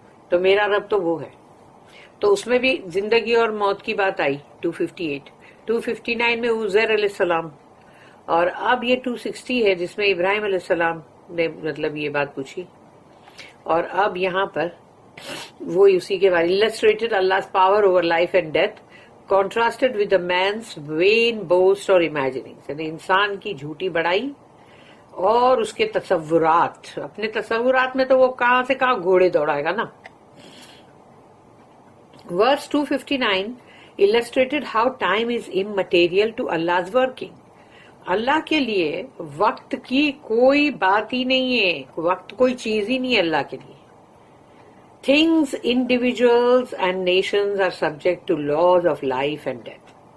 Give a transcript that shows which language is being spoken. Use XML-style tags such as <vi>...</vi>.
<hi>तो मेरा रब तो वो है. तो उसमें भी जिंदगी और मौत की बात आई 258. 259 में उज़ैर अलैहिस्सलाम, और अब ये 260 है जिसमें इब्राहिम अलैहिस्सलाम ने मतलब ये बात पूछी. और अब यहाँ पर वो उसी के बारे</hi> <en>illustrated Allah's power over life and death contrasted with the man's vain boast or imaginings.</en> <hi>यानी इंसान की झूठी बड़ाई और उसके तसव्वुरात. अपने तसव्वुरात में तो वो कहाँ से कहाँ घोड़े दौड़ाएगा ना.</hi> <en>Verse 259 illustrated how time is immaterial to Allah's working.</en> <hi>अल्लाह के लिए वक्त की कोई बात ही नहीं है, वक्त कोई चीज ही नहीं है अल्लाह के लिए.</hi> <en>Things, individuals and nations are subject to laws of life and death.</en>